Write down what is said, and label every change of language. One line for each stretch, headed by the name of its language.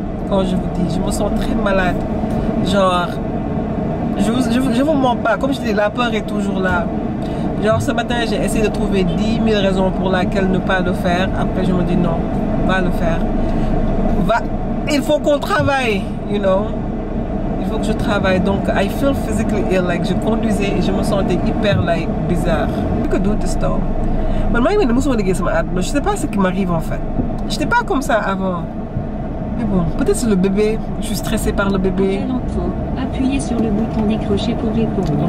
French: Quand je vous dis, je me sens très malade. Genre, je vous mens pas. Comme je dis, la peur est toujours là. Genre, ce matin, j'ai essayé de trouver 10 000 raisons pour lesquelles ne pas le faire. Après, je me dis non, va le faire. Il faut qu'on travaille,
English: you know.
French: Il faut que je travaille. Donc,
English: I feel physically ill. Like,
French: je conduisais et je me sentais hyper,
English: like,
French: bizarre.
English: You could do this though.
French: Je sais pas ce qui m'arrive en fait. Je n'étais pas comme ça avant. Mais bon, peut-être c'est le bébé. Je suis stressée par le bébé. Quel enfant? Appuyez sur le bouton décrocher pour répondre.